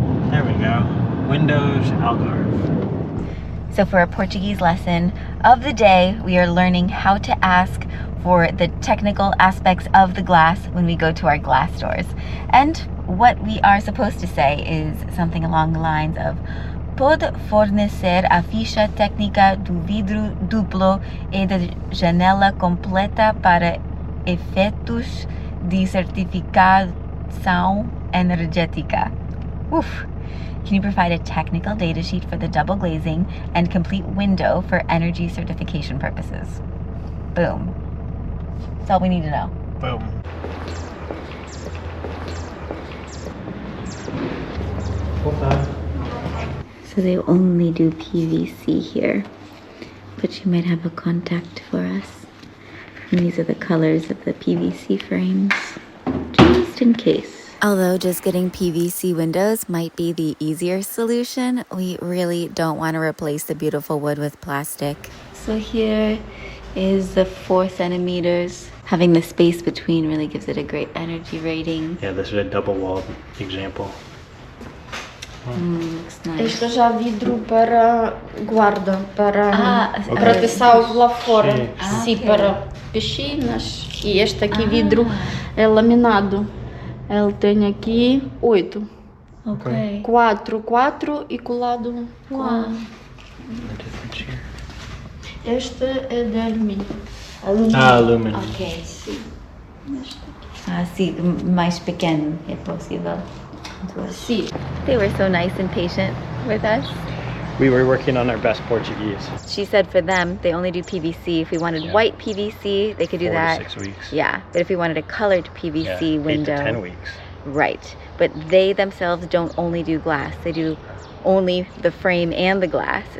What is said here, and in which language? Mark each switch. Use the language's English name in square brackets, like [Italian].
[English] There we go. Windows, Algarve. So for a Portuguese lesson of the day, we are learning how to ask for the technical aspects of the glass when we go to our glass stores. And what we are supposed to say is something along the lines of: [Portuguese] pode fornecer a ficha técnica do vidro duplo e da janela completa para efeitos de certificação energética. Oof. [English] Can you provide a technical data sheet for the double glazing and complete window for energy certification purposes? Boom. That's all we need to know. Boom. So they only do PVC here, but you might have a contact for us. And these are the colors of the PVC frames, just in case. Although just getting PVC windows might be the easier solution, we really don't want to replace the beautiful wood with plastic. So here is the 4 centimeters. Having the space between really gives it a great energy rating. Yeah, this is a double-walled example. Looks nice. [Portuguese] Este já vidro para guarda, para proteção lá fora. Sim, para piscinas. E este aqui vidro é laminado. Ele tem aqui 8. Ok. 4 e colado. Uau. Este é de alumínio. Alumínio. Ok. Sim. Sim, mais pequeno é possível. Sim. [English] They were so nice and patient with us. We were working on our best Portuguese. She said for them, they only do PVC. If we wanted white PVC, they could do 4 that. to 6 weeks. Yeah, but if we wanted a colored PVC window. 8 to 10 weeks. Right, but they themselves don't only do glass. They do only the frame and the glass.